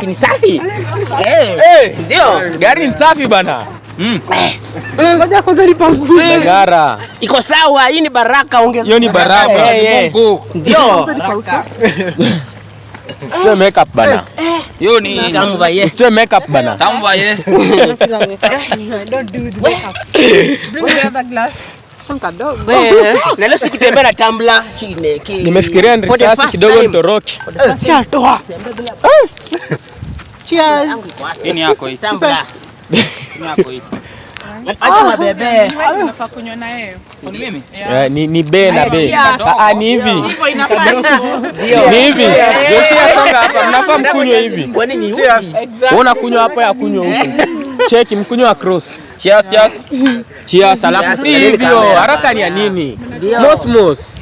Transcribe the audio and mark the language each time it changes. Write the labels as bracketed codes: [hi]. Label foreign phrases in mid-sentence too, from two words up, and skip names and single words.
[sw] Si ni safi. Ndio. Gari ni safi bwana. Ngoja kwanza nipanguze. Gara. Iko sawa, hii ni baraka ongeza. Hiyo ni baraka. Mungu. Ndio. Sio makeup bana. Hiyo ni Tamu vaye. Sio makeup bana. tamu vaye. [en] Don't do the makeup. Bring the other glass. [sw] Na leo sikutembea na tumbler chini. Nimefikiria risasi kidogo nitoroke. Toa. Cheers. Nini yako hii? Tumbler. Nini yako hii? Acha mabebe. Unafaa kunywa na yeye. Ni mimi? Ni be na be. Ni hivi. Hivyo inafaa. Ni hivi. Josia songa hapa, mnafaa mkunywe hivi. Kwani ni uji? Wewe unakunywa hapa ya kunywa huko. Cheki mkunywa cross. Cheers. Cheers, alafu si hivyo. Haraka ni ya nini? Mos.